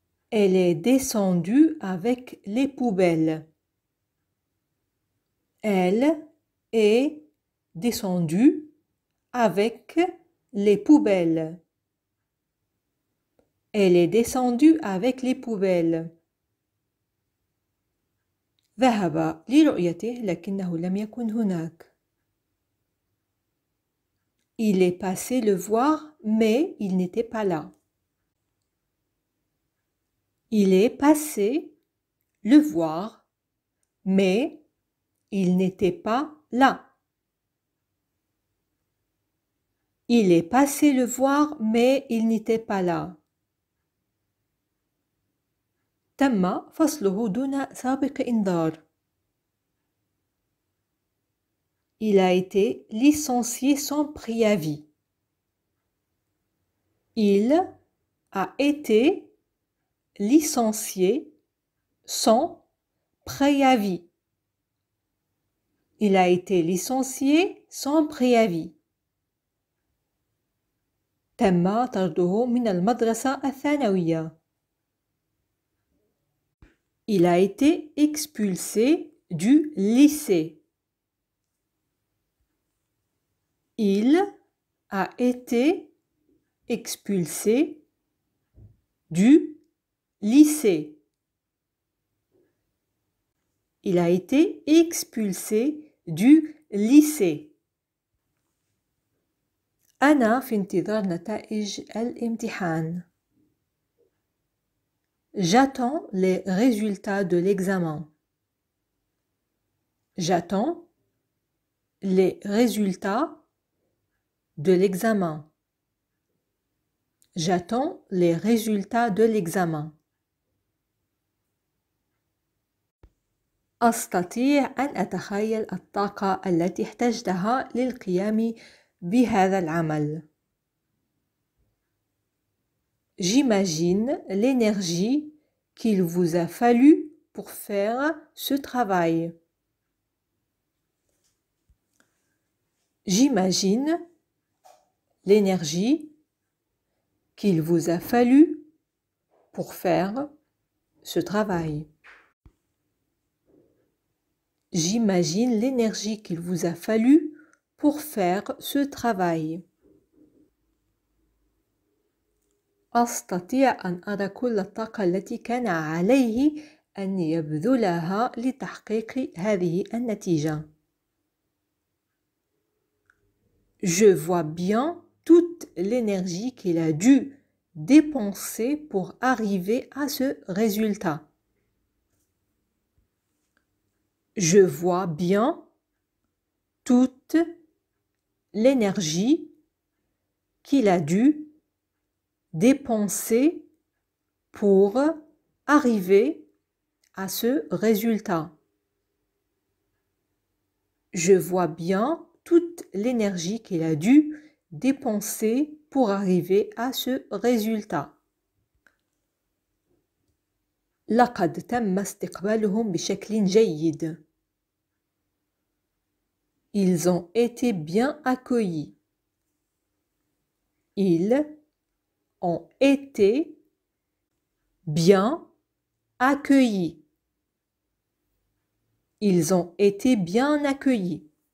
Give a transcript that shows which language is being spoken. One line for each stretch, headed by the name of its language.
French: Elle est descendue avec les poubelles. Elle est descendue avec les poubelles. Elle est descendue avec les poubelles.
Arabic: ذهب لرؤيته لكنه لم يكن هناك.
French: Il est passé le voir, mais il n'était pas là. Il est passé le voir, mais il n'était pas là. Il est passé le voir, mais il n'était pas là.
Arabic: تم فصله دون سابق إنذار.
French: Il a été licencié sans préavis. Il a été licencié sans préavis. Il a été licencié sans préavis.
Arabic: تم طرده من المدرسة الثانوية.
French: Il a été expulsé du lycée. Il a été expulsé du lycée. Il a été expulsé du lycée.
Arabic: أنا في انتظار نتائج الامتحان.
French: J'attends les résultats de l'examen. J'attends les résultats de l'examen. J'attends les résultats de l'examen.
Arabic: أستطيع أن أتخيل الطاقة التي احتجتها للقيام بهذا العمل.
French: J'imagine l'énergie qu'il vous a fallu pour faire ce travail. J'imagine l'énergie qu'il vous a fallu pour faire ce travail. J'imagine l'énergie qu'il vous a fallu pour faire ce travail.
Arabic: أستطيع أن أرى كل الطاقة التي كان عليه أن يبذلها لتحقيق هذه النتيجة.
French: Je vois bien toute l'énergie qu'il a dû dépenser pour arriver à ce résultat. Je vois bien toute l'énergie qu'il a dû dépenser pour arriver à ce résultat. Je vois bien toute l'énergie qu'il a dû dépenser pour arriver à ce résultat.
Arabic: لقد تم استقبالهم بشكل جيد.
French: Ils ont été bien accueillis. Ils ont été bien accueillis. Ils ont été bien accueillis.